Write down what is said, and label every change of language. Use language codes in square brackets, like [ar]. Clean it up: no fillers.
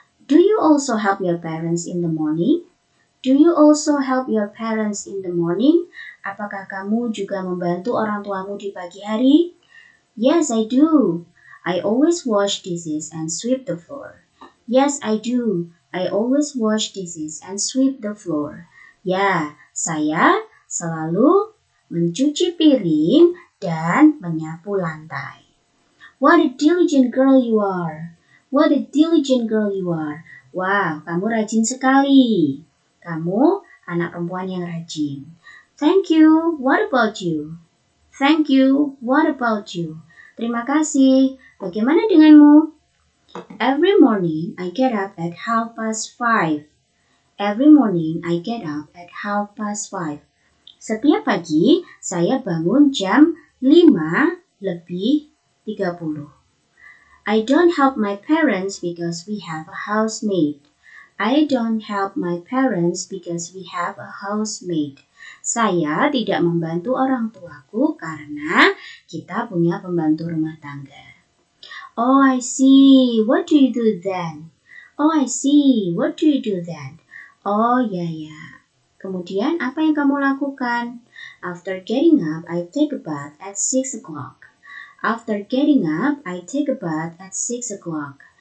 [en] Do you also help your parents in the morning? Do you also help your parents in the morning? [id] Apakah kamu juga membantu orang tuamu di pagi hari? [en] Yes, I do. I always wash dishes and sweep the floor. Yes, I do. I always wash dishes and sweep the floor. [id] Ya, saya selalu mencuci piring dan menyapu lantai. [en] What a diligent girl you are. What a diligent girl you are. [id] Wow, kamu rajin sekali. Kamu anak perempuan yang rajin. [en] Thank you. What about you? Thank you. What about you? [id] Terima kasih. Bagaimana denganmu? [en] Every morning I get up at 5:30. Every morning I get up at 5:30. [id] Setiap pagi saya bangun jam 5:30. [en] I don't help my parents because we have a housemaid. I don't help my parents because we have a housemaid. [id] Saya tidak membantu orang tuaku karena kita punya pembantu rumah tangga. [en] Oh, I see. What do you do then? Oh, I see. What do you do then? Oh, ya. [id] Kemudian apa yang kamu lakukan? [en] After getting up, I take a bath at 6 o'clock. After getting up, I take a bath at 6 o'clock.